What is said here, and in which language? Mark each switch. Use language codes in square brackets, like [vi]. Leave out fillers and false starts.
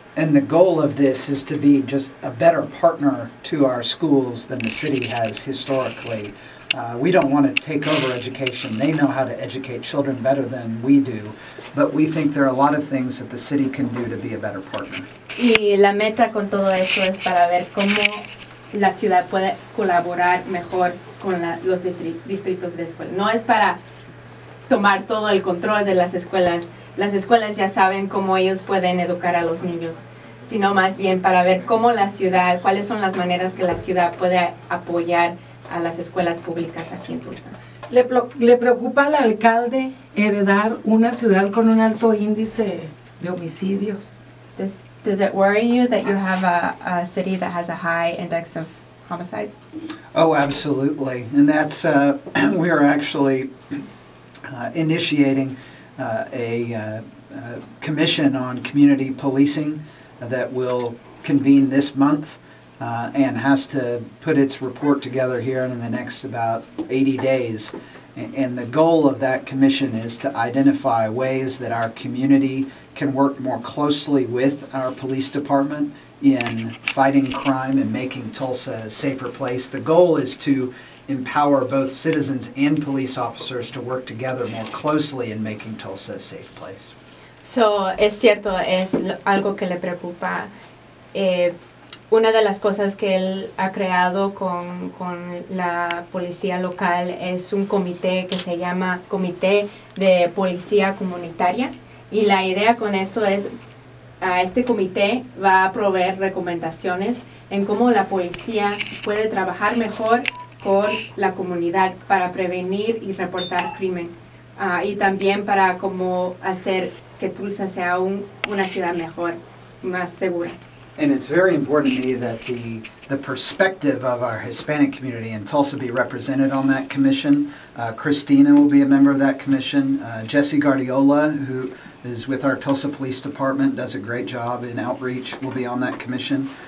[en] And the goal of this is to be just a better partner to our schools than the city has historically. We don't want to take over education. They know how to educate children better than we do, but we think there are a lot of things that the city can do to be a better partner. [es] Y la meta con todo esto es para ver cómo la ciudad puede colaborar mejor con los distritos de escuela. No es para tomar todo el control de las escuelas. Las escuelas ya saben cómo ellos pueden educar a los niños, sino más bien para ver cómo la ciudad, cuáles son las maneras que la ciudad puede apoyar a las escuelas públicas aquí en Tulsa. ¿Le preocupa al alcalde heredar una ciudad con un alto índice de homicidios? [en] Does it worry you that you have a city that has a high index of homicides? Oh, absolutely. And that's, we are actually initiating a commission on community policing that will convene this month and has to put its report together here in the next about 80 days. And the goal of that commission is to identify ways that our community can work more closely with our police department in fighting crime and making Tulsa a safer place. The goal is to empower both citizens and police officers to work together more closely in making Tulsa a safe place. [es] So, es cierto, es algo que le preocupa. Una de las cosas que él ha creado con la policía local es un comité que se llama Comité de Policía Comunitaria. Y la idea con esto es, este comité va a proveer recomendaciones en cómo la policía puede trabajar mejor con la comunidad para prevenir y reportar crimen. Y también para cómo hacer que Tulsa sea una ciudad mejor, más segura. [en] And it's very important to me that the perspective of our Hispanic community in Tulsa be represented on that commission. Christina will be a member of that commission. Jesse Guardiola, who is with our Tulsa Police Department, does a great job in outreach, will be on that commission.